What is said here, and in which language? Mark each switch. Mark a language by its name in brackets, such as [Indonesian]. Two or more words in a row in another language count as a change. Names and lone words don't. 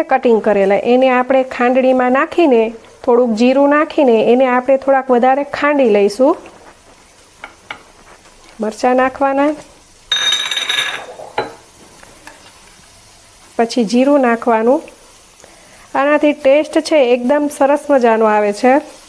[Gujarati] કટિંગ કરેલા એને આપણે ખાંડણીમાં નાખીને થોડુંક જીરું નાખીને એને આપણે થોડાક વધારે ખાંડી લઈશું। મરચા નાખવાના, પછી જીરું નાખવાનું। આનાથી ટેસ્ટ છે એકદમ સરસ મજાનો આવે છે।